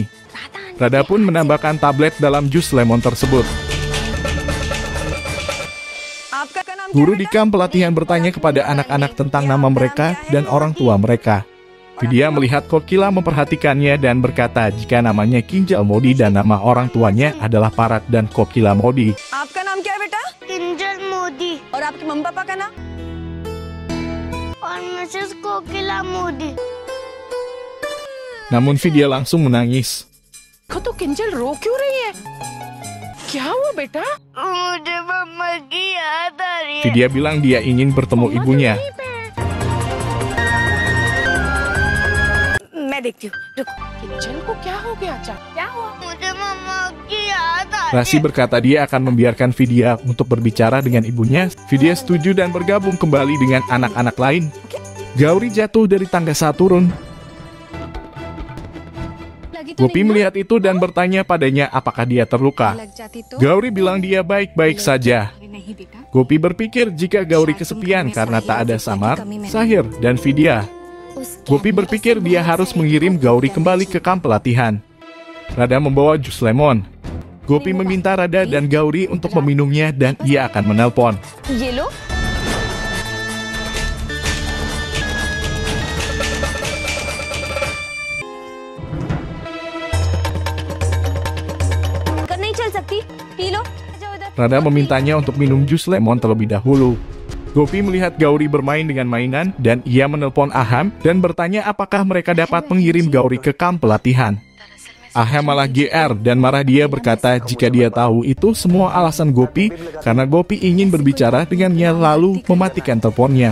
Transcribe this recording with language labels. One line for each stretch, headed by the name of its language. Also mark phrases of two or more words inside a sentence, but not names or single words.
Indonesian: Rada pun menambahkan tablet dalam jus lemon tersebut. Guru di kamp pelatihan bertanya kepada anak-anak tentang nama mereka dan orang tua mereka. Vidya melihat Kokila memperhatikannya dan berkata jika namanya Kinjal Modi dan nama orang tuanya adalah Parat dan Kokila Modi.
Hindi: आपका नाम क्या है बेटा? Kinjal Modi. और आपके मम्मी पापा का नाम? और मिसेस कोकिला मोदी।
Indonesian: Namun Vidya langsung menangis.
Hindi: देखो तो किंजल रो क्यों रही है? क्या हुआ बेटा? मुझे मम्मा की याद आ रही है।
Indonesian: Vidya bilang dia ingin bertemu ibunya.
Hindi: मैं देखती हूँ। रुको। किंजल को क्या हो गया अचानक? क्या हुआ? मुझे मम्मा की याद आ रही है।
Indonesian: Rasi berkata dia akan membiarkan Vidya untuk berbicara dengan ibunya. Vidya setuju dan bergabung kembali dengan anak-anak lain. Gauri jatuh dari tangga saat turun. Gopi melihat itu dan bertanya padanya apakah dia terluka. Gauri bilang dia baik-baik saja. Gopi berpikir jika Gauri kesepian karena tak ada Samar, Sahir, dan Vidya. Gopi berpikir dia harus mengirim Gauri kembali ke kamp pelatihan. Rada membawa jus lemon. Gopi meminta Rada dan Gauri untuk meminumnya dan ia akan menelpon.
Hindi: ये लो। कर नहीं चल सकती? पी लो। जाओ इधर।
Indonesian: Rada memintanya untuk minum jus lemon terlebih dahulu. Gopi melihat Gauri bermain dengan mainan dan ia menelpon Aham dan bertanya apakah mereka dapat mengirim Gauri ke kamp pelatihan. Aham malah GR dan marah. Dia berkata jika dia tahu itu semua alasan Gopi karena Gopi ingin berbicara dengannya lalu mematikan teleponnya.